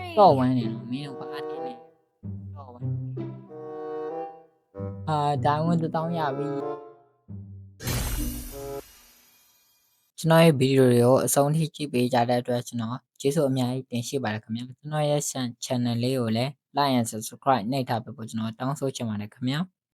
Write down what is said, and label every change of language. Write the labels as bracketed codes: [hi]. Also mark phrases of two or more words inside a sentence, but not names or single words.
[my] တော့ဝမ်းနေနော်မင်းတို့ပါတယ်နဲ့တော့ဝမ်းဒိုင်းဝင်တောင်းရပြီကျွန်တော်ရဲ့ဗီဒီယိုတွေကိုအဆုံးထိကြည့်ပေးကြတဲ့အတွက်ကျွန်တော်ကျေးဇူးအများကြီးတင်ရှိပါတယ်ခင်ဗျာကျွန်တော်ရဲ့ channel လေးကိုလည်း [en] like and subscribe [my] နှိပ်ထားပေးဖို့ကျွန်တော်တောင်းဆိုချင်ပါတယ်ခင်ဗျာ